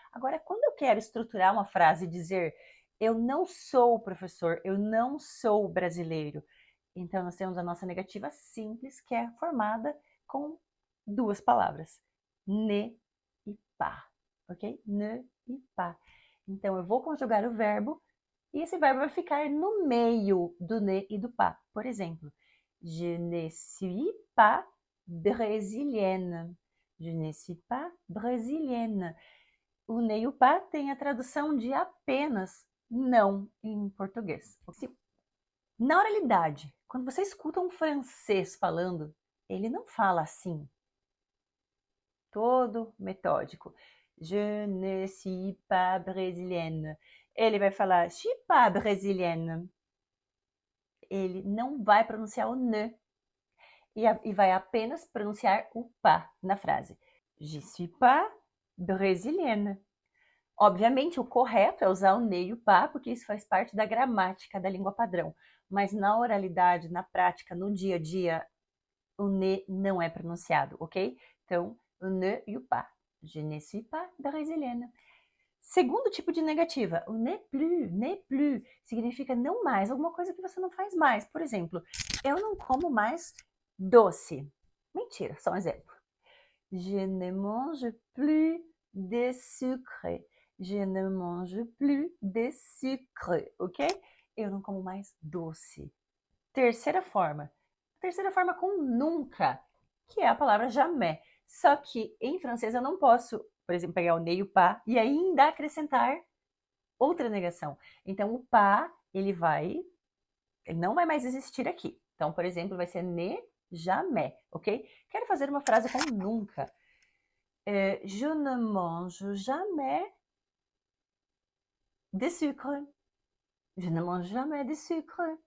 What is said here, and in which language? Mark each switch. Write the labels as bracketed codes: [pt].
[pt] Agora, quando eu quero estruturar uma frase e dizer eu não sou professor, eu não sou brasileiro, então nós temos a nossa negativa simples, que é formada com duas palavras, ne e pas, ok? Ne e pas. Então eu vou conjugar o verbo e esse verbo vai ficar no meio do ne e do pas. Por exemplo, [fr] je ne suis pas brésilienne. Je ne suis pas brésilienne. [pt] O ne e o pas tem a tradução de apenas não em português. Na oralidade, quando você escuta um francês falando, ele não fala assim, todo metódico. [fr] Je ne suis pas brésilienne. [pt] Ele vai falar, [fr] je suis pas brésilienne. [pt] Ele não vai pronunciar o ne e vai apenas pronunciar o pas na frase. [fr] Je suis pas brésilienne. [pt] Obviamente, o correto é usar o ne e o pas, porque isso faz parte da gramática da língua padrão. Mas na oralidade, na prática, no dia a dia, o ne não é pronunciado, ok? Então, o ne e o pas. [fr] Je ne suis pas brésilienne. [pt] Segundo tipo de negativa, o ne plus, significa não mais, alguma coisa que você não faz mais. Por exemplo, eu não como mais doce. Mentira, só um exemplo. [fr] Je ne mange plus de sucre. Je ne mange plus de sucre, ok? [pt] Eu não como mais doce. Terceira forma com nunca, que é a palavra jamais. Só que em francês eu não posso, por exemplo, pegar o ne e o pas e ainda acrescentar outra negação. Então o pas, ele não vai mais existir aqui. Então, por exemplo, vai ser ne jamais, ok? Quero fazer uma frase com nunca. [fr] Je ne mange jamais de sucre. Je ne mange jamais de sucre.